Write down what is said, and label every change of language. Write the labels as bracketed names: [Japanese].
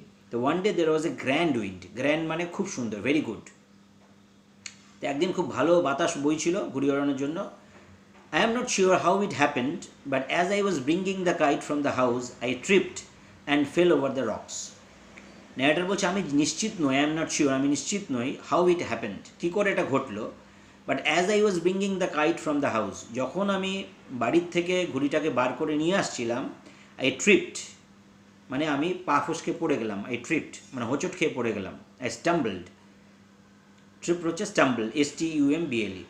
[English] তো one day there was a grand wind. [Bangla] Grand মানে খুব সুন্দর, [English] Very good. [Bangla] তো একদিন খুব ভালো বাতাস বইছিল ঘুড়ি ওড়ানোর জন্য। [English] I am not sure how it happened, but as I was bringing the kite from the house, I tripped and fell over the rocks. [Bangla] Narrator বলছে আমি নিশ্চিত নই, [English] I am not sure, [Bangla] আমি নিশ্চিত নই [English] how it happened, [Bangla] কী করে এটা ঘটলো। [English] but as I was bringing the kite from the house, [Bangla] যখন আমি বাড়ির থেকে ঘুড়িটাকে বার করে নিয়ে আসছিলাম, [English] I tripped [Bangla] মানে আমি পা ফসকে পড়ে গেলাম। [English] I tripped [Bangla] মানে হোঁচট খেয়ে পড়ে গেলাম। [English] I stumbled, [Bangla] ট্রিপ হচ্ছে স্টাম্বল, STUMBLE।